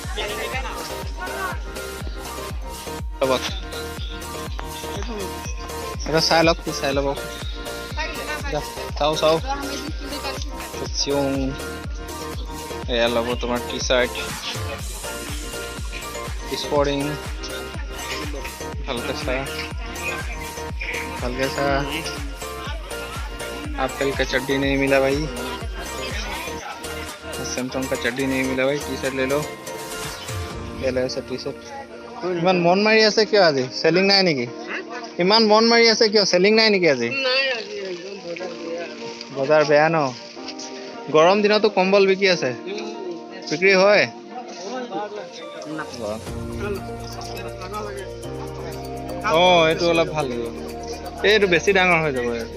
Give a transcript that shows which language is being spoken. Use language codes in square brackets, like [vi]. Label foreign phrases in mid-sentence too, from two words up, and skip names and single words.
[as] এটা চাই লওক, চাই ল'ব, চাও এয়া ল'ব তোমাৰ [en] T-shirt, [as] স্পৰ্টিং। [hi] ভালকে सा एप्पल का चड्डी नहीं मिला भाई, सैमसंग का चड्डी नहीं मिला भाई। [en] T-shirt [hi] ले लो, ले लो ऐसा [en] T-shirt. [as] ইমান মন মাৰি আছে কিয় আজি? চেলিং নাই নেকি? ইমান মন মাৰি আছে কিয়? চেলিং নাই নেকি আজি? বজাৰ বেয়া ন? গৰম দিনতো কম্বল বিকি আছে, বিক্ৰী হয়। এইটো অলপ ভাল লাগিব, এইটো বেছি ডাঙৰ হৈ যাব।